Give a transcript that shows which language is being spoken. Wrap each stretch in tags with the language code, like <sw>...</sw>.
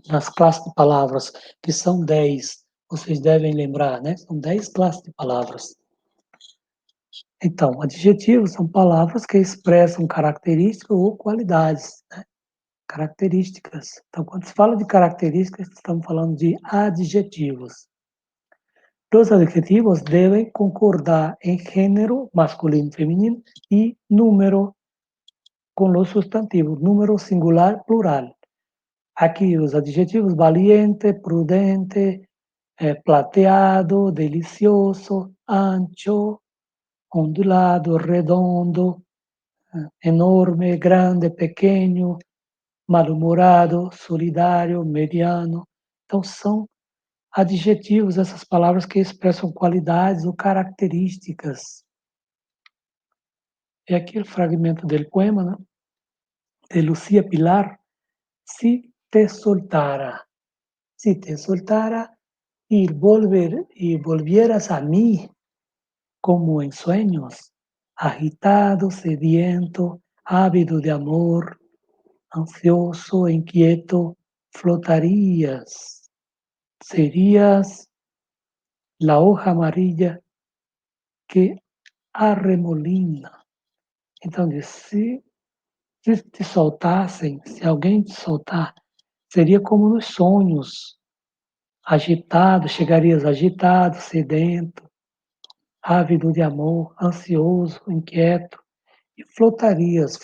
<pt>Nas classes de palavras, que são 10, vocês devem lembrar, né? São 10 classes de palavras. Então, adjetivos são palavras que expressam características ou qualidades, né? Características. Então, quando se fala de características, estamos falando de adjetivos.</pt> <es>Los adjetivos deben concordar en género masculino, femenino y número</es> <pt>com os substantivos, número singular, plural. Aqui os adjetivos valiente, prudente, plateado, delicioso, ancho, ondulado, redondo, enorme, grande, pequeno, mal-humorado, solidário, mediano. Então, são adjetivos, essas palavras que expressam qualidades ou características. É aqui o fragmento do poema, né? De Lucía Pilar.</pt> <es>Si te soltara, si te soltara y volvieras a mí como en sueños, agitado, sediento, ávido de amor, ansioso, inquieto, flotarías, serías la hoja amarilla que arremolina.</es> <pt>Então, se te soltassem, se alguém te soltar, seria como nos sonhos, agitado, chegarias agitado, sedento, ávido de amor, ansioso, inquieto, e flotarias.</pt>